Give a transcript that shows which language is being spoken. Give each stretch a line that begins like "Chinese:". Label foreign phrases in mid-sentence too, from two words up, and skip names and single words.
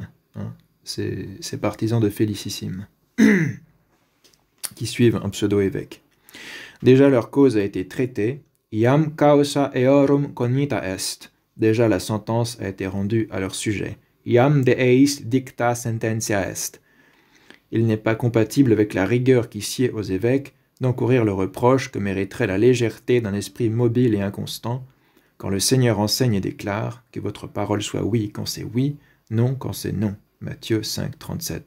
French: Ces partisans de Félicissime, qui suivent un pseudo-évêque. Déjà leur cause a été traitée,
Latin: iam causa eorum cognita est,
French: déjà la sentence a été rendue à leur sujet,
Latin: iam de eis dicta sententia est.
French: Il n'est pas compatible avec la rigueur qui sied aux évêques d'encourir le reproche que mériterait la légèreté d'un esprit mobile et inconstant, quand le Seigneur enseigne et déclare que votre parole soit oui quand c'est oui, non quand c'est non. Matthieu 5, 37.